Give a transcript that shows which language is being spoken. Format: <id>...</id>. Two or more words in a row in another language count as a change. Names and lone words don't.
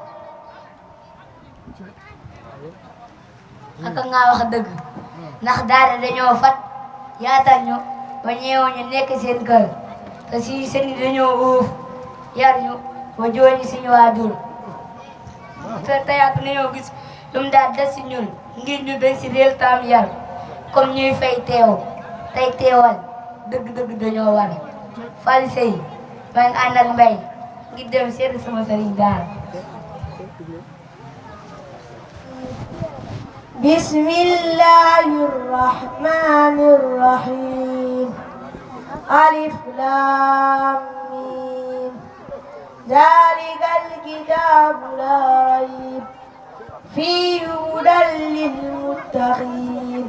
<wo>ak nga wax dëgg ndax daara dañoo fat yaatal ñu ba ñeewu ñu nekk seen kër te si seen dañoo uuf yar ñu ba jooñi suñu waajur te teyat nañoo gis lu mu daal des si ñun ngir ñu dañ si réel taam yar comme ñuy fay teew tey teewal dëgg-dëgg dañoo war fali sey maa ngi ànd ak mbay ngir dem seeti sama sëriñ daara</wo> <ar>بسم الله الرحمن الرحيم ألف لام ميم ذلك الكتاب لا ريب فيه هدى للمتقين</ar>